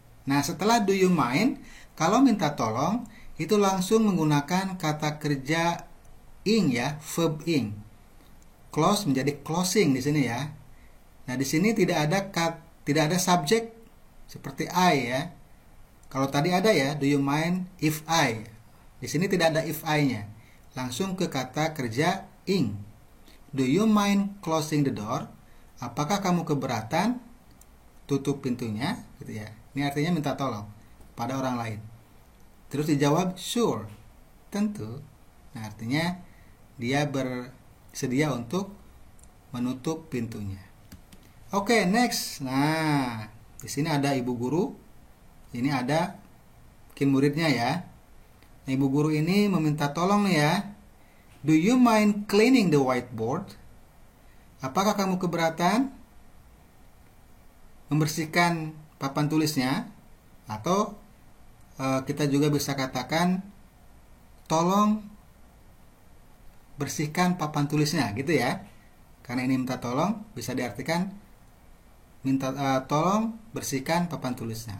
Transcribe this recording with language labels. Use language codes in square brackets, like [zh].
[id] Nah, setelah do you mind, kalau minta tolong itu langsung menggunakan kata kerja ing ya, verb ing. Close menjadi closing di sini ya. Nah, di sini tidak ada subjek seperti I ya. Kalau tadi ada ya, [en] do you mind if I. [id] Di sini tidak ada if I-nya. Langsung ke kata kerja ing. [en] Do you mind closing the door? [id] Apakah kamu keberatan tutup pintunya, gitu ya. Ini artinya minta tolong pada orang lain. Terus dijawab sure, tentu. Nah, artinya dia bersedia untuk menutup pintunya. Oke, next. Nah, di sini ada ibu guru. Ini ada mungkin muridnya ya. Nah, ibu guru ini meminta tolong nih ya. [en] Do you mind cleaning the whiteboard? [id] Apakah kamu keberatan membersihkan papan tulisnya? Atau kita juga bisa katakan tolong bersihkan papan tulisnya, gitu ya. Karena ini minta tolong, bisa diartikan minta tolong bersihkan papan tulisnya.